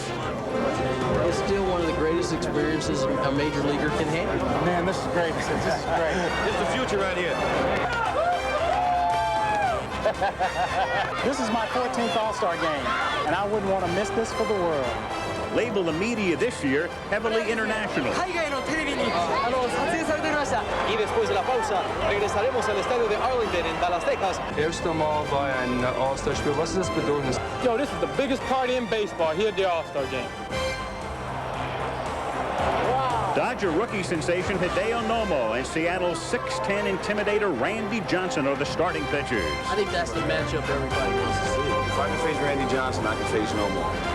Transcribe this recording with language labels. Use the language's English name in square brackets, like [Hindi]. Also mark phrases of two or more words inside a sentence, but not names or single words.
[English] It's still one of the greatest experiences a major leaguer can have. Man, this is great. This is great. This is the future right here. This is my 14th All-Star game, and I wouldn't want to miss this for the world. Labeled the media this year heavily international. [Spanish] Y después de la pausa, regresaremos al estadio de Arlington en Dallas, Texas. [German] Erste Mal bei einem All-Star-Spiel. Was ist das Bedürfnis? [English] Yo, this is the biggest party in baseball here at the All-Star game. Dodger rookie sensation Hideo Nomo and Seattle's 6'10 intimidator Randy Johnson are the starting pitchers. I think that's the matchup everybody wants to see. If I can face Randy Johnson, I can face no more.